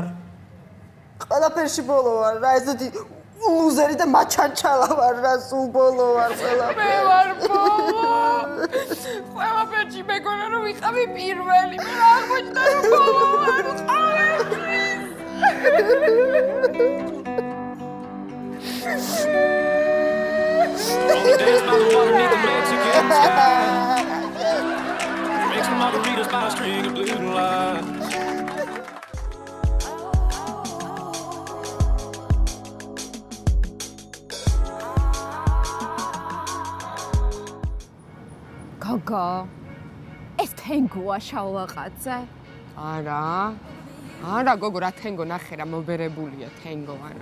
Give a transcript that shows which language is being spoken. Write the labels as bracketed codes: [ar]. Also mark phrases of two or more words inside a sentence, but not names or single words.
[ka] ყველაფერში ბოლო ვარ რა, ესეთი ლუზერი და მაჩანჩალა ვარ რა, სულ ბოლო ვარ ყველაფერში. მე ვარ ბოლო. ყველაფერში მეგონა რომ ვიყავი პირველი, მე რა აღმოჩნდა რომ ბოლო ვარ ყველაფერში. [en] margaritas by a string of blue lights. [ka] გოგო, ეს თენგოა შავლაყაძე? არა, გოგო, რა თენგო ნახე რა მობერებულია თენგო არა.